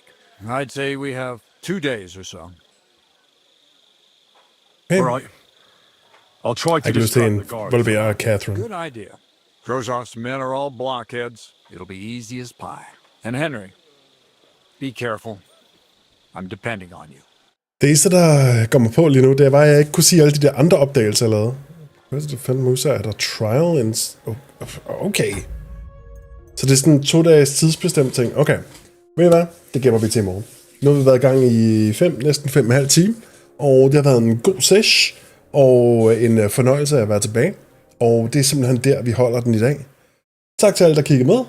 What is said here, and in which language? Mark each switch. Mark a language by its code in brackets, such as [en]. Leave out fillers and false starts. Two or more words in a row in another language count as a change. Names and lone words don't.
[en] I'd say we have 2 days or so. All right. I'll try to distract the guards. Will be Catherine. Good idea. Grozov's men are all blockheads. It'll be easy as pie. And Henry, be careful. I'm depending on you. [da] Det eneste, der kommer på lige nu, det var, at jeg ikke kunne sige alle de der andre opdagelser, jeg lavede. Hvad er det, fanden Musa? Er der [en] trial and... [da] Okay. Så det er sådan en 2 dages tidsbestemt ting. Okay. Ved I hvad? Det gemmer vi til i morgen. Nu har vi været i gang i næsten 5,5 timer. Og det har været en god sesh. Og en fornøjelse at være tilbage. Og det er simpelthen der, vi holder den i dag. Tak til alle, der kiggede med.